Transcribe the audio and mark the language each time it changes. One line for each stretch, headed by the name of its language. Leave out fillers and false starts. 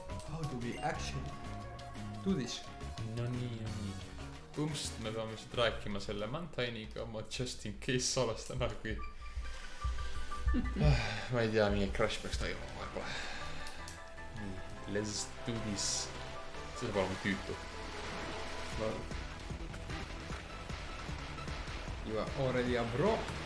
English: How do we actually do this?
Estonian: No nii. Pumpst, me peame siit rääkima selle Mantainiga, ma just in case salestan ära, kui ma ei tea, mingi crash peaks toimuma võib-olla.
English: Let's do this.
Estonian: See saab olema tüütu.
English: Well, you are already a bro.